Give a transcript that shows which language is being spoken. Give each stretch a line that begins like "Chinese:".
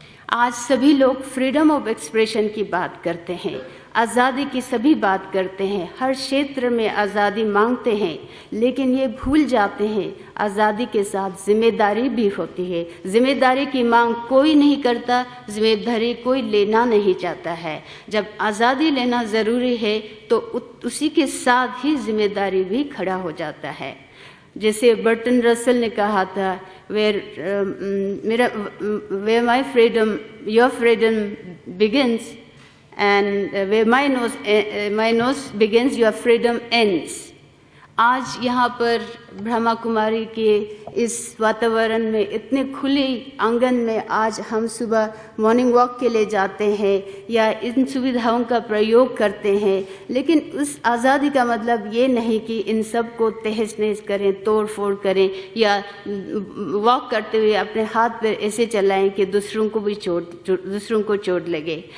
Hindi: आज सभी लोग फ्रीडम ऑफ एक्सप्रेशन की बात करते हैं, आज़ादी की सभी बात करते हैं, हर क्षेत्र में आज़ादी मांगते हैं, लेकिन ये भूल जाते हैं आज़ादी के साथ जिम्मेदारी भी होती है। जिम्मेदारी की मांग कोई नहीं करता, जिम्मेदारी कोई लेना नहीं चाहता है। जब आज़ादी लेना ज़रूरी है तो उसी के साथ ही जिम्मेदारी भी खड़ा हो जाता है। जैसे बर्टन रसल ने कहा था,
English: where my freedom, your freedom begins, and where my nose begins, your freedom ends.
Hindi: आज यहाँ पर ब्रह्मा कुमारी के इस वातावरण में, इतने खुले आंगन में आज हम सुबह मॉर्निंग वॉक के लिए जाते हैं या इन सुविधाओं का प्रयोग करते हैं, लेकिन उस आज़ादी का मतलब ये नहीं कि इन सब को तहस नहस करें, तोड़ फोड़ करें या वॉक करते हुए अपने हाथ पैर ऐसे चलाएं कि दूसरों को चोट लगे।